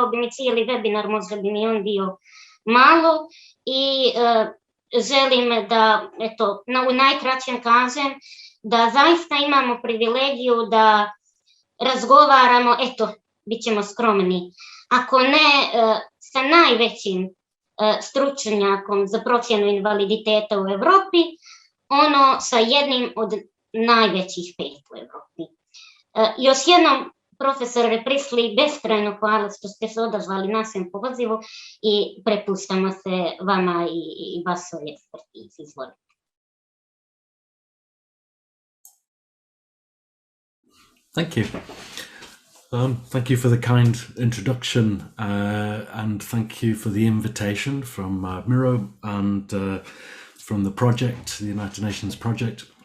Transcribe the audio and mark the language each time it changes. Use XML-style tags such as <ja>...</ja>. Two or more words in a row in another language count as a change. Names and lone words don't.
<bs>bi mi cijeli webinar, možda bi mi on bio malo i želim da, eto, u najkraćem kažem da zaista imamo privilegiju da razgovaramo, eto, bit ćemo skromni, ako ne sa najvećim stručnjakom za procjenu invaliditeta u Evropi, ono sa jednim od najvećih 5 u Evropi. Još jednom, profesore Priestley, beskrajno hvala što ste se odazvali našem pozivu i prepuštamo se vama i vašoj ekspertizi. Izvolite.</bs> <en>Thank you. Thank you for the kind introduction and thank you for the invitation from Miro and from the project, the United Nations project.</en>